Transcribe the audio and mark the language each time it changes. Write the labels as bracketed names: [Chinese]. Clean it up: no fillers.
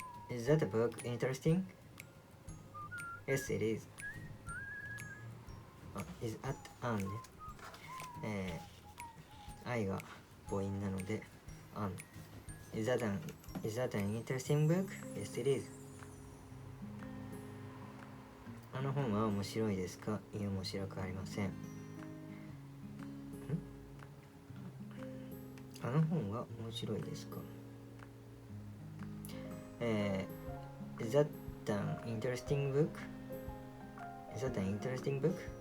[English] Is that a book interesting? Yes, it is. Is at an [Japanese] ね。I が母音なので [English] an. Is that an interesting book? Yes, it is. [Japanese] あの本は面白いですか？いや、面白くありません。あの本は面白いですか？ [English] Is that an interesting book? Is that an interesting book?